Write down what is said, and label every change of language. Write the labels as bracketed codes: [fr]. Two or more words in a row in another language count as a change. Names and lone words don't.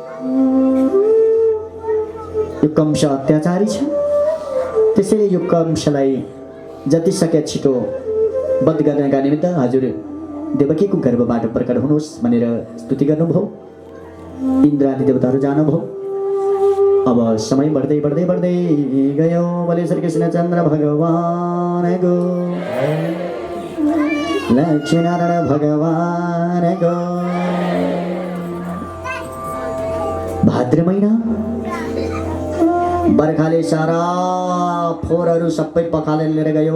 [ne] यो कंस अत्याचारी छ, त्यसैले यो कंसलाई जति सके छिटो वध गर्नका निमित्त हजुर देवकीको गर्भबाट प्रकट हुनुहोस् भनेर स्तुति गर्नुभयो। इन्द्र आदि देवताहरू जानुभयो। अब समय बढ्दै बढ्दै बढ्दै गयो। बोले श्री कृष्ण चन्द्र भगवानको, लक्ष्मीनारायण भगवानको। भाद्र महिना बर्खाले सारा फोहोरहरू सबै पखालेर लिएर गयो।